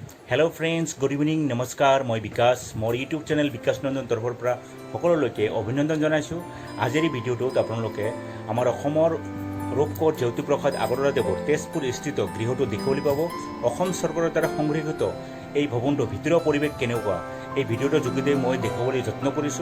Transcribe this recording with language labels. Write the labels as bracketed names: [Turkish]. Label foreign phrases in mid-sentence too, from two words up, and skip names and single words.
[English] hello friends good evening [Assamese] নমস্কাৰ মই বিকাশ মোৰ ইউটিউব চেনেল বিকাশ নন্দন তৰফৰ পৰা সকলোলৈকে অভিনন্দন জনাইছো। আজিৰ ভিডিঅ'টোত আপোনালোকে আমাৰ অসমৰ ৰূপকোঁৱৰ জ্যোতিপ্ৰসাদ আগৰৱাদেৱৰ তেজপুৰ স্থিত গৃহটো দেখিবলৈ পাব। অসম চৰকাৰৰ দ্বাৰা সংৰক্ষিত এই ভৱনটোৰ ভিতৰৰ পৰিৱেশ কেনেকুৱা এই ভিডিঅ'টোৰ যোগেদি মই দেখাবলৈ যত্ন কৰিছোঁ।